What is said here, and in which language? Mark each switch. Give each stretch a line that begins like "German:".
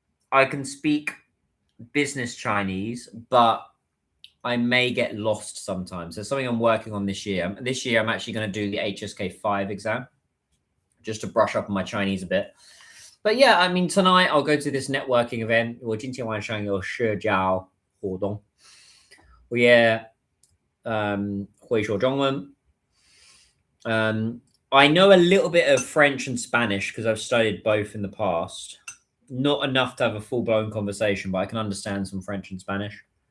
English: I can speak business Chinese, but I may get lost sometimes. There's something I'm working on this year. This year, I'm actually going to do the HSK 5 exam just to brush up on my Chinese a bit. But yeah, I mean, tonight I'll go to this networking event.
Chinese: 我今天晚上有社交活动，我也会说中文。
English: I know a little bit of French and Spanish because I've studied both in the past. Not enough to have a full-blown conversation, but I can understand some French and Spanish.